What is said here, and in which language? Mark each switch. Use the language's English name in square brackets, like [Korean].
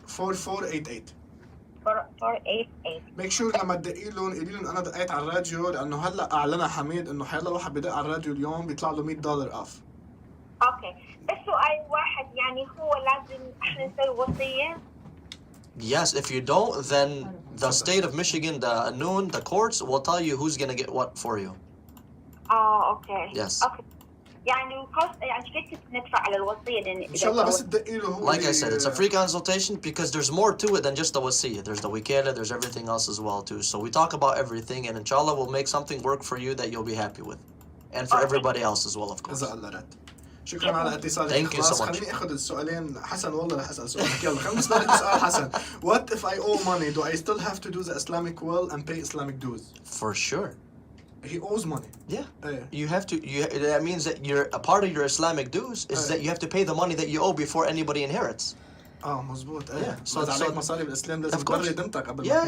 [English] 4488. 488. Make sure [Arabic] لما تدقي لهم قولي لهم انا دقيت على الراديو، لانه هلا اعلن حميد انه حيلا واحد بدق على الراديو اليوم بيطلع له $100 اوف. اوكي، بس سؤال واحد، يعني هو لازم احنا نسوي وصية؟ [English] Yes, if you don't, then the state of Michigan, the courts will tell you who's gonna get what for you. [Arabic] اوكي. [English] Yes. [Arabic] اوكي. يعني كيف ندفع على الوصية لأن ان شاء الله بس تدقي له هو [English] Like I said, it's a free consultation because there's more to it than just the wasiyah. There's the wikala, there's everything else as well too. So we talk about everything, and inshallah we'll make something work for you that you'll be happy with, and for everybody else as well, of course. [Arabic] إذا الله رد. شكرا على اتصالك. [English] Thank you so much. [Arabic] خليني اخذ السؤالين. حسن والله رح اسال سؤالك. يلا خلينا نسمع سؤال حسن. [English] What if I owe money? Do I still have to do the Islamic will and pay Islamic dues? For sure. He owes money. Yeah. [Arabic] ايه. [English] You have to. That means that you're a part of your Islamic dues is that you have to pay the money that you owe before anybody inherits. [Arabic] مزبوط. ايه. [English] Yeah. [Arabic] إذا عليك مصاري بالإسلام لازم تبرد قيمتك قبل ما تنام.